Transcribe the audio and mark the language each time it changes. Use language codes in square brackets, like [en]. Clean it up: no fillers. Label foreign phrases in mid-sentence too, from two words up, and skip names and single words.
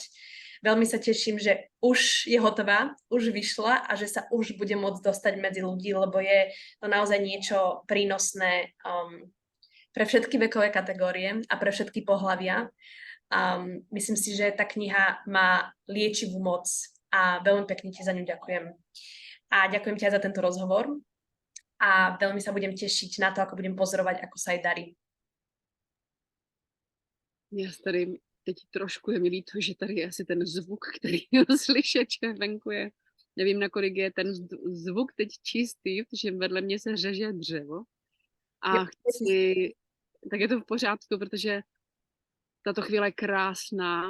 [sk] Veľmi sa teším, že už je hotová, už vyšla a že sa už bude môcť dostať medzi ľudí, lebo je to naozaj niečo prínosné pre všetky vekové kategórie a pre všetky pohlavia. Myslím si, že tá kniha má liečivú moc a veľmi pekne ti za ňu ďakujem. A ďakujem ti aj za tento rozhovor a veľmi sa budem tešiť na to, ako budem pozorovať, ako sa jej darí. [cs] Já tady teď trošku je mi líto, že tady je asi ten zvuk, který slyšet, že venku je. Nevím, nakolik je ten zvuk teď čistý, protože vedle mě se řeže dřevo. A tak je to v pořádku, protože tato chvíle je krásná.